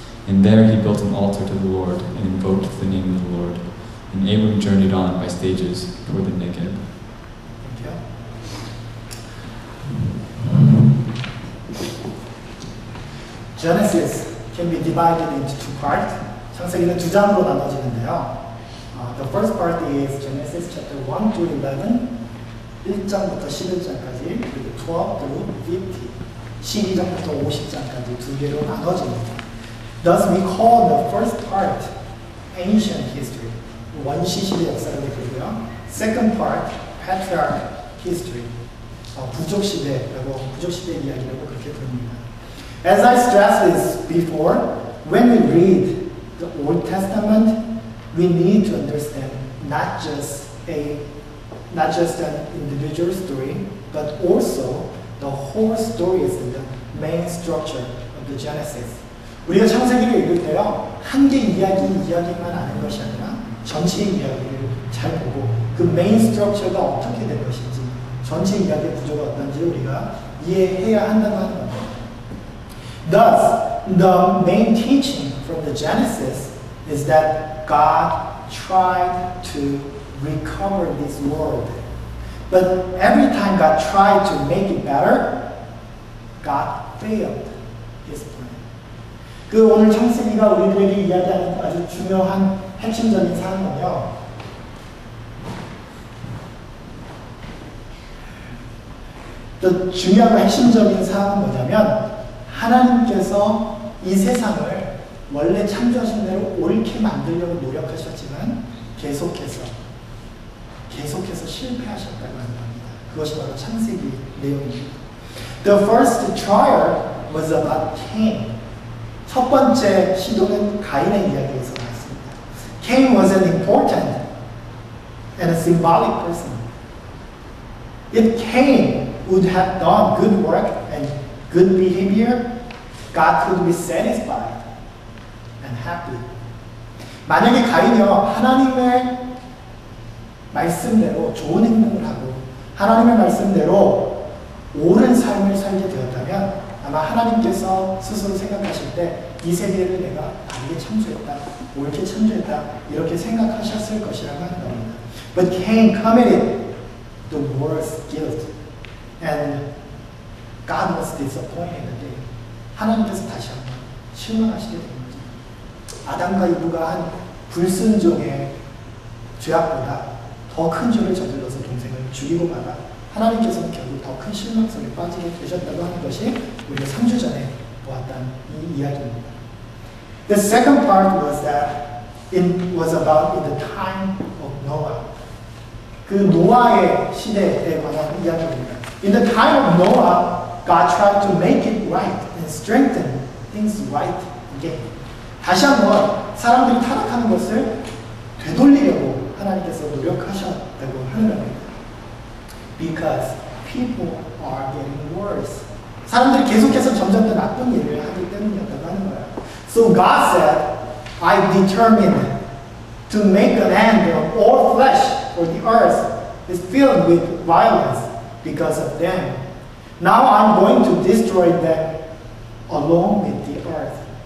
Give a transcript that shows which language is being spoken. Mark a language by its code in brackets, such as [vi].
[en] And there he built an altar to the Lord, and invoked the name of the Lord. And Abram journeyed on by stages toward the Negev. Thank you. Genesis can be divided into two parts. [ko] 창세기는 두 장으로 나눠지는데요. [en] The first part is Genesis chapter 1 to 11, [ko] 1장부터 11장까지, 그리고 [en] 12 through 50, [ko] 12장부터 50장까지 두 개로 나눠집니다. [en] Thus we call the first part ancient history, [ko] 원시 시대 역사를 부르고요. [en] Second part patriarch history, [ko] 부족 시대라고, 부족 시대 이야기라고 그렇게 부릅니다. [en] As I stressed this before, when we read the Old Testament, we need to understand not just an individual story, but also the whole stories and the main structure of the Genesis. [ko] 우리가 창세기를 읽을 때요, 한 개 이야기만 아는 것이 아니라 전체 이야기를 잘 보고 그 메인 스트럭처가 어떻게 된 것인지, 전체 이야기의 구조가 어떤지 우리가 이해해야 한다고 하는 겁니다. [en] Thus, the main teaching from the Genesis is that God tried to recover this world. But every time God tried to make it better, God failed His plan. [ko] 그 오늘 창세기가 우리들에게 이야기하는 아주 중요한 핵심적인 사항은요, 또 중요하고 핵심적인 사항은 뭐냐면, 하나님께서 이 세상을 원래 창조하신 대로 옳게 만들려고 노력하셨지만 계속해서 실패하셨다고 하는 겁니다. 그것이 바로 창세기 내용입니다. [en] The first trial was about Cain. [ko] 첫 번째 시도는 가인의 이야기에서 나왔습니다. [en] Cain was an important and a symbolic person. If Cain would have done good work and good behavior, God could be satisfied and happy. [ko] 만약에 가인이요, 하나님의 말씀대로 좋은 행동을 하고 하나님의 말씀대로 옳은 삶을 살게 되었다면 아마 하나님께서 스스로 생각하실 때 이 세계를 내가 바르게 창조했다, 옳게 창조했다 이렇게 생각하셨을 것이라고 하는 겁니다. [en] But Cain committed the worst guilt and God was disappointed again. [ko] 하나님께서 다시 한번 실망하시게 된 거죠. 아담과 이브가 한 불순종의 죄악보다 더 큰 죄를 저질러서 동생을 죽이고 마다 하나님께서는 결국 더 큰 실망 속에 빠지게 되셨다고 하는 것이 우리가 3주 전에 보았던 이 이야기입니다. [en] The second part was that it was about in the time of Noah. [ko] 그 노아의 시대에 관한 이야기입니다. [en] In the time of Noah, God tried to make it right and strengthen things right again. [ko] 다시 한번 사람들이 타락하는 것을 되돌리려고 하나님께서 노력하셨다고 하는 겁니다. [en] Because people are getting worse. [ko] 사람들이 계속해서 점점 더 나쁜 일을 하기 때문이었다고 하는 거예요. [en] So God said, I determined to make an end of all flesh, for the earth is filled with violence because of them. Now I'm going to destroy them along with the earth.